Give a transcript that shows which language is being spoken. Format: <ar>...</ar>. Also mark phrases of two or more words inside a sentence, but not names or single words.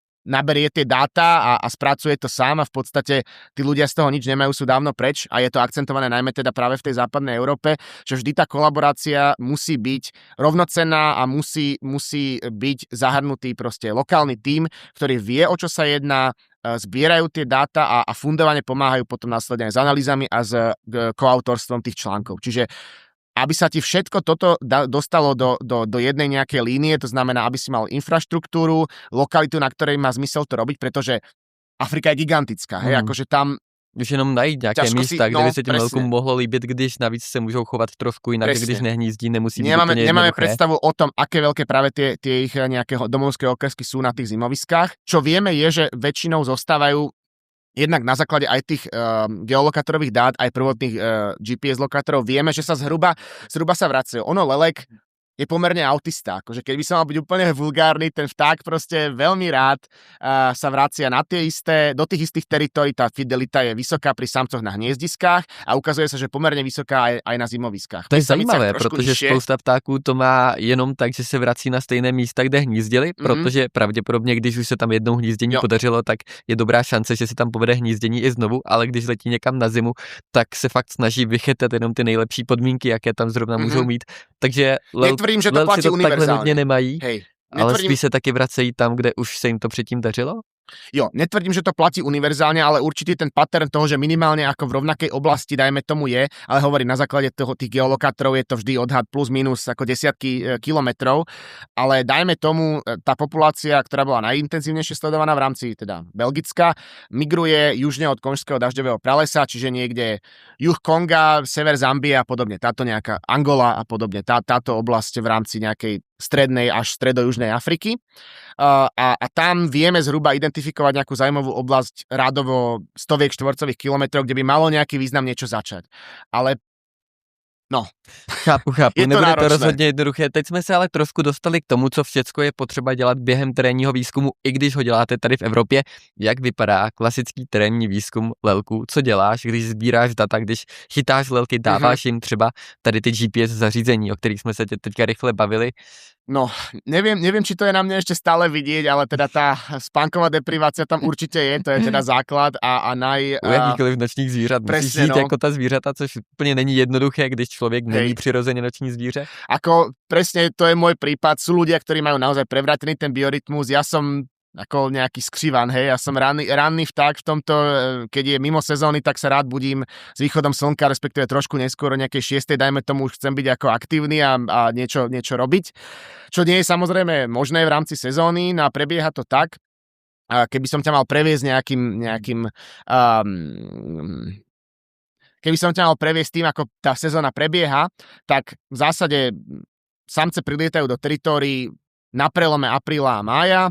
<sk>naberie tie dáta a spracuje to sám a v podstate tí ľudia z toho nič nemajú, sú dávno preč a je to akcentované najmä teda práve v tej západnej Európe, že vždy tá kolaborácia musí byť rovnocenná a musí byť zahrnutý proste lokálny tím, ktorý vie, o čo sa jedná, zbierajú tie dáta a fundovane pomáhajú potom následne s analýzami a s koautorstvom tých článkov. Čiže aby sa ti všetko toto dostalo do jednej nejakej línie, to znamená, aby si mal infraštruktúru, lokalitu, na ktorej má zmysel to robiť, pretože Afrika je gigantická, hej, akože tam</sk> <cs>už jenom najít nějaké místa, kde by se těm velkům mohlo líbit, když navíc se můžou chovat trošku jinak, když nehnízdí, nemusí být úplně</cs> <sk>Nemáme</sk> <cs>jednoduché.</cs> <sk>predstavu o tom, aké veľké práve tie ich nejaké domovské okresky sú na tých zimoviskách. Čo vieme je, že väčšinou zostávajú jednak na základe aj tých geolokátorových dát, aj prvotných GPS lokátorov, vieme, že sa zhruba sa vracajú. Ono lelek je pomerne autista, akože keď by som mal byť úplne vulgárny, ten vták proste veľmi rád sa vracia do tých istých teritórií, tá fidelita je vysoká pri samcoch na hniezdiskách a ukazuje sa, že pomerne vysoká aj na zimoviskách.</sk> <cs>To je zajímavé, protože spousta ptáků to má jenom tak, že se vrací na stejné místa, kde hnízdili, protože pravděpodobně, když už se tam jednou hnízdění podařilo, tak je dobrá šance, že se tam povede hnízdění i znovu, ale když letí někam na zimu, tak se fakt snaží vychytat jenom ty nejlepší podmínky, jaké tam zrovna můžou mít.</cs> <sk>Takže netvrdím, že to platí univerzálne.</sk> <cs>Nemají, ale spíš se taky vracejí tam, kde už se jim to předtím dařilo?</cs> <sk>Jo, netvrdím, že to platí univerzálne, ale určite ten pattern toho, že minimálne ako v rovnakej oblasti, dajme tomu je, ale hovorím, na základe tých geolokátorov je to vždy odhad plus minus ako desiatky kilometrov, ale dajme tomu, tá populácia, ktorá bola najintenzívnejšie sledovaná v rámci teda Belgicka, migruje južne od konžského dažďového pralesa, čiže niekde juh Konga, sever Zambie a podobne, táto nejaká Angola a podobne, táto oblasť v rámci nejakej strednej až stredojužnej Afriky. A tam vieme zhruba identifikovať nejakú zaujímavú oblasť rádovo 100 štvorcových kilometrov, kde by malo nejaký význam niečo začať. Ale no.</sk> <cs>Chápu. Nebude to rozhodně jednoduché. Teď jsme se ale trošku dostali k tomu, co všecko je potřeba dělat během terénního výzkumu, i když ho děláte tady v Evropě. Jak vypadá klasický terénní výzkum lelků? Co děláš, když sbíráš data, když chytáš lelky, dáváš jim třeba tady ty GPS zařízení, o kterých jsme se teďka rychle bavili?</cs> <sk>No, neviem, či to je na mne ešte stále vidieť, ale teda tá spánková deprivácia tam určite je, to je teda základ a</sk> <cs>U jakýkoliv nočních zvířat musíš žít jako ta zvířata, což úplně není jednoduché, když člověk není přirozeně noční zvíře.</cs> <sk>Ako presne to je môj prípad, sú ľudia, ktorí majú naozaj prevrátený ten biorytmus, ja som ako nejaký skřivan, hej, ja som ranný vták v tomto, keď je mimo sezóny, tak sa rád budím s východom slnka, respektíve trošku neskôr o nejakej 6, dajme tomu, už chcem byť ako aktívny a niečo robiť, čo nie je samozrejme možné v rámci sezóny, no a prebieha to tak, keby som ťa mal previesť keby som ťa mal previesť tým, ako tá sezóna prebieha, tak v zásade samce prilietajú do teritórií na prelome apríla a mája.</sk>